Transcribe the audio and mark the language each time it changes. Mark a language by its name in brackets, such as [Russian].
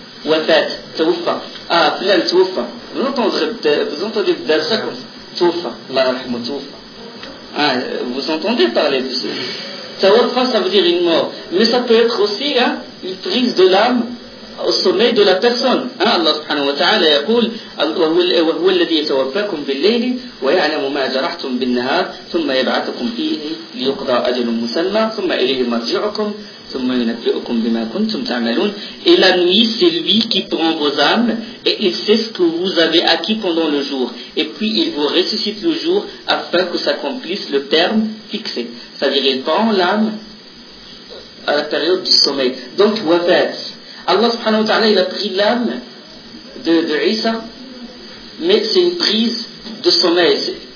[French] Wafat, tawaffa. Ah, plein tawaffa. Vous entendez dans ça comme tawaffa. La rahma tawaffa. Vous entendez parler de ça? Tawaffa, ça veut dire une mort. Mais ça peut être aussi une prise de l'âme au sommeil de la personne. [Arabic] Allah subhanahu wa ta'ala a dit وهو الذي يتوفاكم بالليل ويعلم ما جرحتم بالنهار ثم يبعثكم فيه ليقضى أجل مسمى ثم إليه مرجعكم ثم ينبئكم بما كنتم تعملون. [French] Et la nuit c'est lui qui prend vos âmes et il sait ce que vous avez acquis pendant le jour, et puis il vous ressuscite le jour afin que s'accomplisse le terme fixé. C'est-à-dire il prend l'âme à la période du sommeil. Donc wafat, Allah subhanahu wa ta'ala il a pris l'âme de Isa, mais c'est une prise de sommeil.